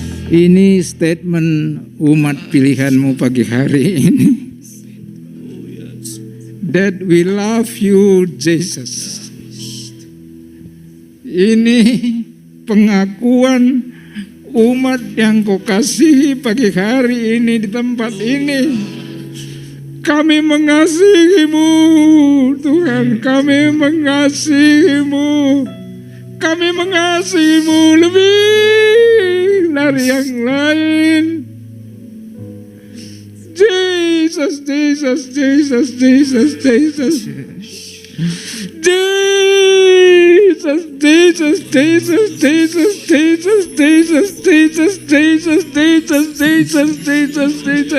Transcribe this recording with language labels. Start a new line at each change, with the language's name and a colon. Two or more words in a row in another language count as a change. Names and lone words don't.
Indonesian: Ini statement umat pilihan-Mu pagi hari ini.
English: That we love you, Jesus.
Indonesian: Ini pengakuan umat yang Kau kasihi pagi hari ini di tempat ini. Kami mengasihi-Mu, Tuhan. Kami mengasihi-Mu. Kami mengasihi-Mu lebih dari yang lain. Jesus, Jesus, Jesus, Jesus, Jesus. Jesus, Jesus, Jesus, Jesus, Jesus, Jesus, Jesus, Jesus, Jesus, Jesus, Jesus, Jesus.